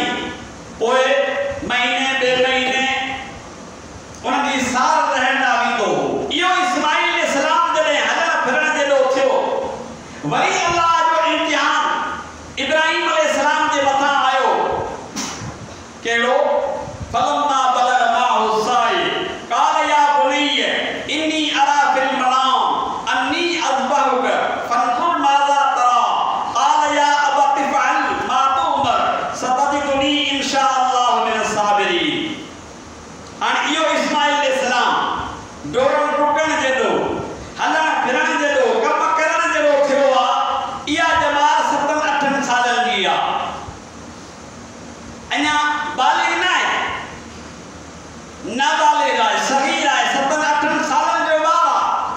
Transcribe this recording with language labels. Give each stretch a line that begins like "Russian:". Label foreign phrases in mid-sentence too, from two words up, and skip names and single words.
Sindhi: पोइ महीने ॿे महीने उनजी सार रहण लाॻी थो। इहो इस्माइल अलैहिस्सलाम जॾहिं हलण फिरण जेॾो थियो वरी अल्लाह जो इम्तिहान इब्राहिम अलैहिस्सलाम जे मथां आयो।
Arabic: कहिड़ो فلما بلغ معه السعي قال يا بني إني أرى في المنام أني أذبحك فانظر ماذا ترى قال يا أبت افعل ما تؤمر ستجدني إن شاء الله من الصابرين.
Sindhi: हाणे इहो इस्माइल अलैहिस्सलाम डोड़ण डुकण जेॾो हलण फिरण जेॾो कम करण जेॾो थियो आहे इहा जमात 7-8 सालनि जी आहे अञा बालिग न आहे नाबालिग आहे सगीर आहे 7-8 सालनि जो ॿार आहे।